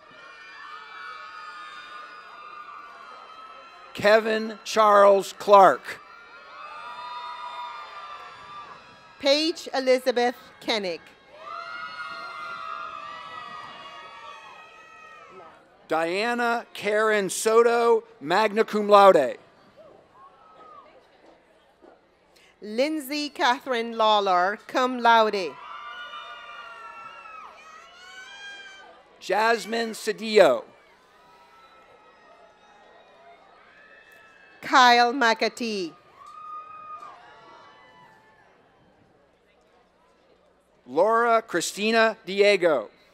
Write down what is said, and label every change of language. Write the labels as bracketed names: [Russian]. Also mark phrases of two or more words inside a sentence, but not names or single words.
[English] Kevin Charles Clark. Paige Elizabeth Kennick. Diana Karen Soto, [Latin] magna cum laude. Lindsay Catherine Lawler, cum laude. [English] Jasmine Cedillo. Kyle McAtee. Laura Christina Diego.